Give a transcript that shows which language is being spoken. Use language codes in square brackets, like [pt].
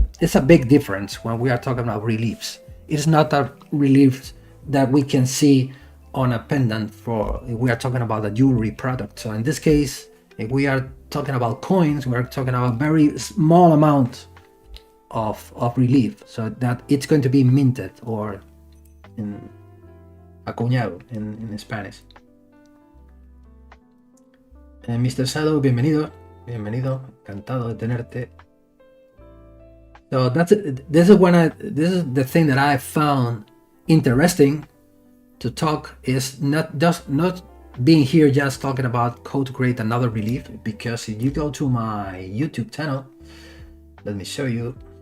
[en] It's a big difference when we are talking about reliefs. It's not a relief that we can see on a pendant for, if we are talking about a jewelry product. So in this case, if we are talking about coins, we are talking about a very small amount of relief, so that it's going to be minted, or in acuñado in Spanish. Mr. [es] Shadow, bienvenido, encantado de tenerte. [en] So this is the thing that I found interesting to talk, is not being here just talking about how to create another relief, because if you go to my YouTube channel, let me show you.